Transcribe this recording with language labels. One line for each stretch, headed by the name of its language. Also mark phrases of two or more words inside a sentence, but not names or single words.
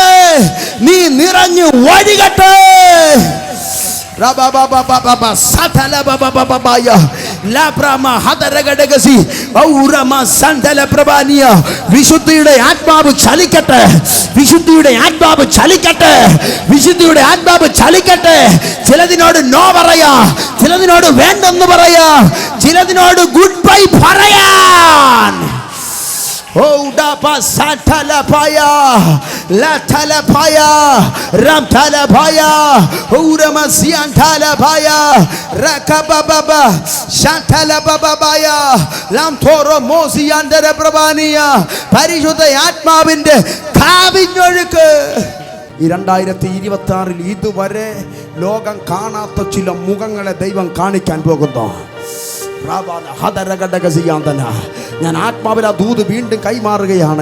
Malayalam: നീ നിറഞ്ഞു ഒഴുകട്ടെ. വിശുദ്ധിയുടെ ആത്മാവ് ചലിക്കട്ടെ. വിശുദ്ധിയുടെ ആത്മാവ് ചലിക്കട്ടെ. വിശുദ്ധിയുടെ ആത്മാവ് ചലിക്കട്ടെ. ചിലതിനോട് നോ പറയാ, ചിലതിനോട് വേണ്ടെന്ന് പറയാ, ചിലതിനോട്
English: good bye
Malayalam: പറയാൻ. Oh dapa satala paya la tala paya ram tala paya urama sian tala paya rakababa shantala baba paya lam toro mosi andere prabaniya പരിശുദ്ധ ആത്മാവിന്റെ കാവിഞ്ഞൊഴുക്ക്. ഈ 2026 ഇതുവരെ ലോകം കാണാത്ത ചില മുഖങ്ങളെ ദൈവം കാണിക്കാൻ പോകുന്നു. ഞാൻ ആത്മാവിൽ ആ ദൂത് വീണ്ടും കൈമാറുകയാണ്.